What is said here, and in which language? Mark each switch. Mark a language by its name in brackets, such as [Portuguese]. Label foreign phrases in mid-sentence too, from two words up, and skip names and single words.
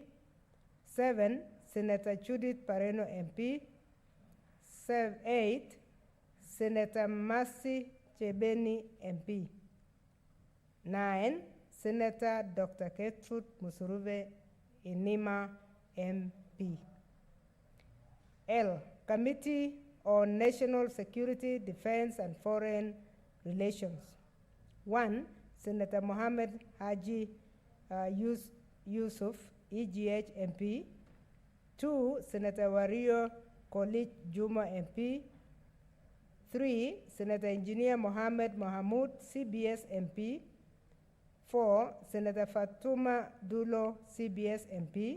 [English] 7, Senator Judith Pareno, MP. 8, Senator Mercy Jebeni, MP. 9, Senator Dr. Gertrude Musuruve Inima, MP. L, Committee on National Security, Defense, and Foreign Relations. 1. Senator Mohammed Haji Yusuf, EGH MP. 2. Senator Wario Kolich Juma MP. 3. Senator Engineer Mohammed Mohamud, CBS MP. 4. Senator Fatuma Dulo, CBS MP.